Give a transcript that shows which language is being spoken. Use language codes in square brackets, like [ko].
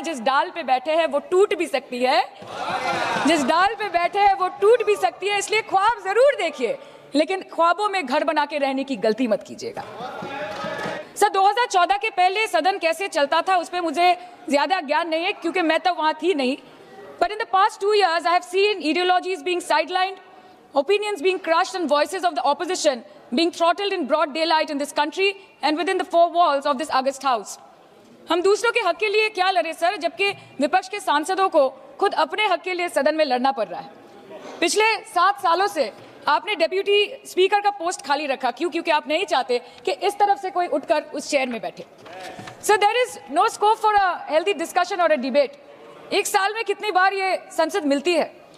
[hi] जिस डाल पे बैठे हैं वो टूट भी सकती है, जिस डाल पे बैठे हैं वो टूट भी सकती है। इसलिए ख्वाब जरूर देखिए, लेकिन ख्वाबों में घर बना के रहने की गलती मत कीजिएगा। सर, 2014 के पहले सदन कैसे चलता था उस पर मुझे ज्यादा ज्ञान नहीं है, क्योंकि मैं तो वहां थी नहीं। [en] But in the past 2 years, I have seen ideologies being sidelined, opinions being crushed, and voices of the opposition being throttled in broad daylight in this country and within the four walls of this August House. [hi] हम दूसरों के हक के लिए क्या लड़े sir, जबकि विपक्ष के सांसदों को खुद अपने हक के लिए सदन में लड़ना पड़ रहा है। पिछले 7 सालों से आपने डेप्यूटी स्पीकर का पोस्ट खाली रखा। क्यों? क्योंकि आप नहीं चाहते कि इस तरफ से कोई उठकर उस चेयर में बैठे। [en] Sir, there is no scope for a healthy discussion और a debate. [hi] एक साल में कितनी बार ये संसद मिलती है?